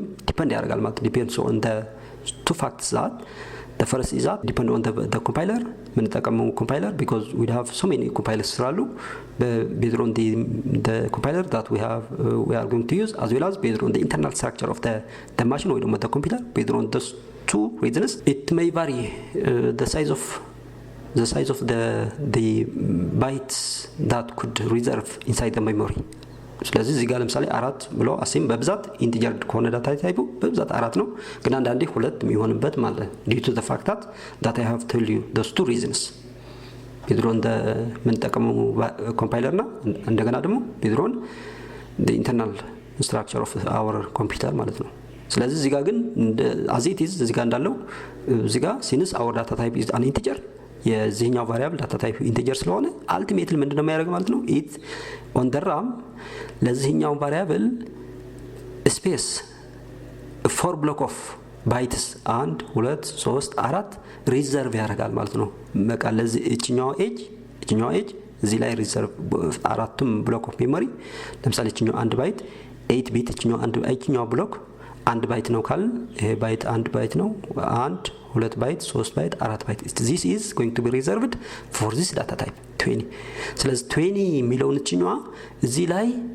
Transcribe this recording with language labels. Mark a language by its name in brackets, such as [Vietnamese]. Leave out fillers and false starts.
[English] depend ያደርጋል ማለት depends on the two facts that the first is that depend on the compiler ምን ተጠቀመው compiler because we have so many compilers [Amharic] ስላሉ [English] based on the compiler that we are going to use as well as based on the internal structure of the machine or the computer based on those two reasons it may vary the size of the bytes that could reserve inside the memory. [Amharic] ስለዚህ እዚህ ጋር ለምሳሌ 4 ብሎ አሲም በብዛት ኢንቲጀር ኮነ ዳታ ታይፑ በብዛት 4 ነው ግን አንዳንዴ 2 የሚሆንበት ማለት [English] due to the fact that I have told you those two reasons [Amharic] ቢድሮን ምን ተጠቀመው ኮምፓይለርና እንደገና ደግሞ ቢድሮን the internal structure of our computer ማለት ነው። ስለዚህ እዚህ ጋር ግን as it is እዚህ ጋር እንዳለው እዚህ ጋር [English] since our data type is an integer [Amharic] የዚህኛው variable data type integer ስለሆነ ultimately ምንድነው የሚያደርገው ማለት ነው? [English] it on the RAM ለዚህኛው variable space 4 block of [Amharic] ባይትስ 1 2 3 4 ሪዘርቭ ያደርጋል ማለት ነው። በቃ ለዚህ እቺኛው ኤጅ እዚህ ላይ ሪዘርቭ አራቱም ብሎክ ኦፍ ሜሞሪ ለምሳሌ እቺኛው 1 ባይት 8 ቢት እቺኛው ብሎክ 1 ባይት ነው ካል ይሄ ባይት 1 ባይት ነው 1 2 ባይት 3 ባይት 4 ባይት [English] this is going to be reserved for this data type 20 [Amharic] ስለዚህ 20 የሚለውን እቺኛዋ እዚህ ላይ